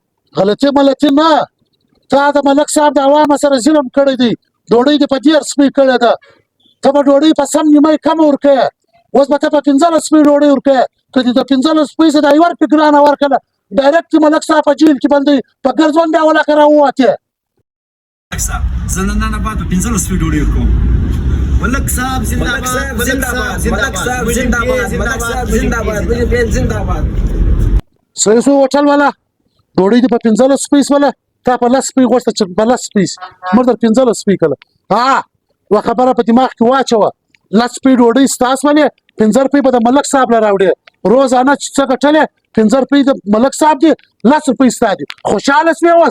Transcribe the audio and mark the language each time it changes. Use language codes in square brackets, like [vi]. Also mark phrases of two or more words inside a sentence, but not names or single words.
[ps] غلطي ملطي نه تا د ملک صاحب د عوامو سره ظلم کړی دی ډوډۍ دې په 10 روپۍ کړې ده ته به ډوډۍ په سم نیمۍ کمه ورکوې اوس به ته په 15 روپۍ ډوډۍ ورکوې که دې د 15 روپۍ څه د 1 روپۍ ګرانه ورکړله ډایرکټ ملک صاحب په جیل کې بندوي په ګرځون بیا ولکه راووتې. ملک صاحب زه له ننه بعد په 15 روپۍ ډوډۍ ورکوم. [ur] ملک صاحب زندہ باد ملک صاحب زندہ باد ملک صاحب زندہ باد مجھے زندہ باد. [ps] صحیح سو هوټل والا ډوډۍ دې په 15 روپۍ ولا تا په 10 روپۍ غوښته چې په 10 روپۍ موږ در 15 روپۍ کله ها و خبره په دماغ کې واچوه 10 روپۍ ډوډۍ ستاسو ولې 15 روپۍ به د ملک صاحب له راوړې روزانه چې څه ګټلې 15 روپۍ د ملک صاحب دي 10 روپۍ ستا دي خوشحاله شوې اوس.